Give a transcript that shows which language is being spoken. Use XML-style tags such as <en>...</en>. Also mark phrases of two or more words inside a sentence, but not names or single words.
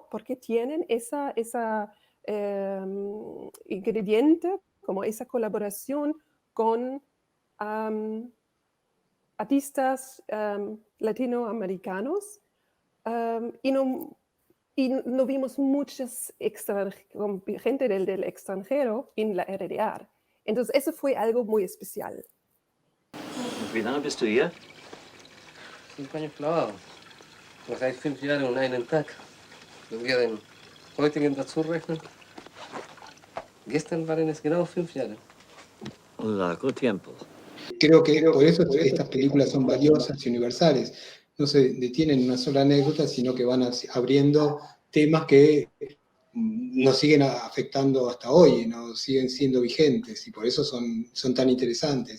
<es>Porque tienen esa ingrediente, como esa colaboración con artistas latinoamericanos, y no vimos muchas gente del extranjero en la RDA. Entonces, eso fue algo muy especial.</es> <de>Wie lange bist du hier?</de> <es>5 años clavado.</es> <de>Das heißt 5 Jahre und einen Tag. Wenn wir den heutigen dazu rechnen, gestern waren es genau 5 Jahre.</de> <es>Un largo tiempo. Creo que por eso estas películas son valiosas y universales. No se detienen en una sola anécdota, sino que van abriendo temas que nos siguen afectando hasta hoy, nos siguen siendo vigentes, y por eso son tan interesantes.</es>